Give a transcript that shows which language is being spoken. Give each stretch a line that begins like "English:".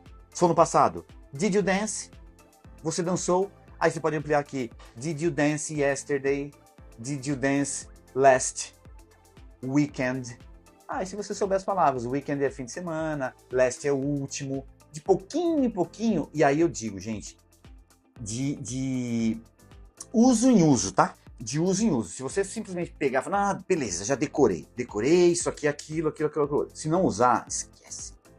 Portuguese: Foi no passado,
English: did you dance?
Portuguese: Você dançou? Aí você pode ampliar aqui,
English: did you dance yesterday? Did you dance last weekend?
Portuguese: E se você souber as palavras, weekend é fim de semana, last é o último, de pouquinho em pouquinho, e aí eu digo, gente, de uso em uso, tá? De uso em uso. Se você simplesmente pegar e falar, beleza, já decorei. Decorei isso aqui, aquilo. Se não usar, esquece.